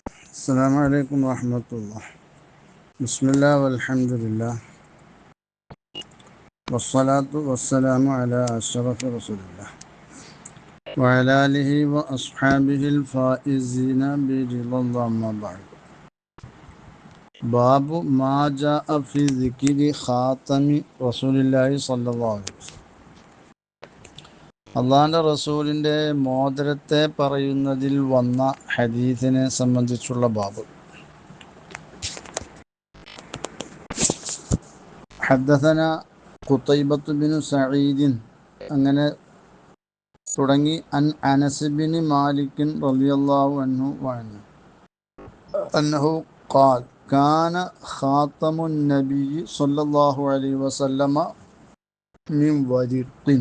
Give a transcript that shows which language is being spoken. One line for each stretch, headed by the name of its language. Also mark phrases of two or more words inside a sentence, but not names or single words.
Arabic: السلام عليكم ورحمة الله. بسم الله والحمد لله والصلاة والسلام على أشرف رسول الله وعلى آله وأصحابه الفائزين برضا الله. أما بعد. باب ما جاء في ذكر خاتم رسول الله صلى الله عليه وسلم.
Malayalam: അള്ളാഹുവിൻ്റെ റസൂലിൻ്റെ മോതിരത്തെ പറയുന്നതിൽ വന്ന ഹദീസിനെ സംബന്ധിച്ചുള്ള ബാബ്.
Arabic: حدثنا قتيبة بن سعيد
Malayalam: അങ്ങനെ തുടങ്ങി
Arabic: أنس بن مالك رضي الله عنه أنه قال كان خاتم النبي صلى الله عليه وسلم من ورق.